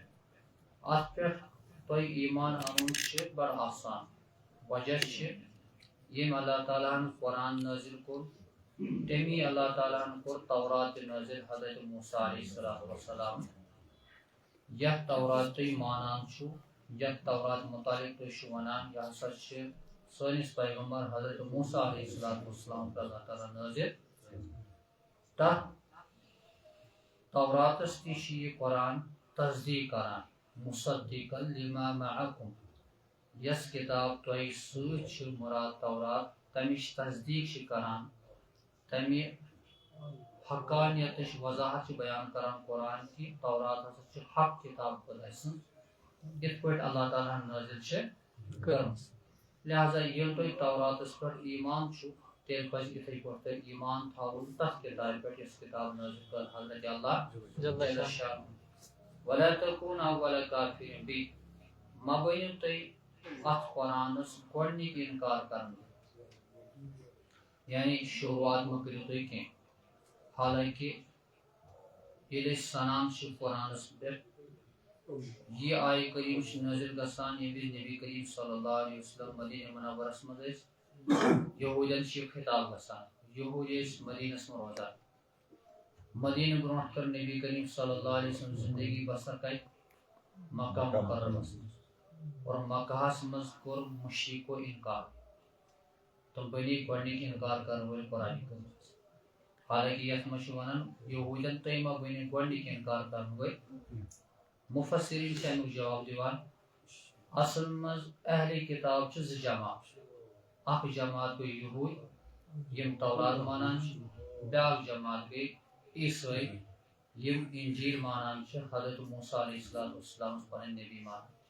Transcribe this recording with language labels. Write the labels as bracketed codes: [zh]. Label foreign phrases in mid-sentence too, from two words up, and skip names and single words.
[ks] اتھ پٮ۪ٹھ تۄہہِ ایمان انُن چھُ بڑٕ آسان وجہ چھِ ییٚمۍ اللہ تعالیٰ ہن قرآن نٲزِل کوٚر تمی اللہ تعالیٰ ہن کوٚر تورات تہِ نٲزِل حضرت موسیٰ [ar] علیہ الصلوٰۃ والسلام [ks] یتھ تورات تُہۍ مانان چھِو یتھ تورات متعلق تُہۍ چھِو ونان یہِ ہسا چھِ سٲنِس پیغمبر حضرت موسیٰ [ar] علیہ الصلوٰۃ والسلام [ks] پٮ۪ٹھ اللہ تعالیٰ نٲزِل تتھ توراتس تہِ چھِ یہِ قرآن تصدیق کران [ar] مصدقا لما معکم [ks] یس کتاب تۄہہِ سۭتۍ چھِ مراد تورات تمِچ تصدیق چھِ کران تمہِ حقانیتٕچ وضاحت چھِ بیان کران قرآن کہِ تورات ہسا چھِ حق کتاب خۄداے سٕنٛز یِتھ پٲٹھۍ اللہ تعالیٰ ہن نٲزِل چھِ کٔرمٕژ لہذا ییٚلہِ تۄہہِ توراتس پٮ۪ٹھ ایمان چھُ تیٚلہِ پزِ یِتھٕے پٲٹھۍ تۄہہِ ایمان تھاوُن تتھ کتابہِ پٮ۪ٹھ یۄس کتاب نٲزِل کٔر حضرت [ar] اللہ جل شانہ ولا تكون اول کافر به [ks] مہ بٔنِو تُہۍ اتھ قرآنس گۄڈنِک انکار کرن یعنی شروعات مہ کٔرِو تُہۍ کینٛہہ حالانکہ ییٚلہِ أسۍ سنان چھِ قرآنس پٮ۪ٹھ یہِ آیہِ کریم چھِ نٲزِل گژھان ییٚمہِ وِزِ نبی کریم [ar] صلی اللہ علیہ وسلم [ks] مدیٖنہ منورس منٛز ٲسۍ یہوٗدین چھِ یہِ خطاب گژھان یہوٗدۍ ٲسۍ مدیٖنس منٛز روزان مدیٖنہٕ برونٛٹھ کٔر نبی کریم [ar] صلی اللہ علیہ وسلم [ks] زندگی بسر کتہِ مکہ مکرمس منٛز اور مکہس منٛز کوٚر مشرکو انکار تِم بنے گۄڈنِکۍ انکار کرن وٲلۍ قرآنہِ کریٖمس حالانکہ یتھ منٛز چھِ ونان یہوٗدین تُہۍ مہ بٔنِو گۄڈنِکۍ انکار کرن وٲلۍ مفسرین چھِ امیُک جواب دِوان اصل منٛز اہلِ کتاب چھِ زٕ جماعت اکھ جماعت گوٚو یہوٗدۍ یِم تورات مانان چھِ بیاکھ جماعت گٔے عیٖسٲے یِم انجیٖل مانان چھِ حضرت موسیٰ [ar] علیہ الصلوٰۃ والسلام [ks] پنٕنۍ نبی مانان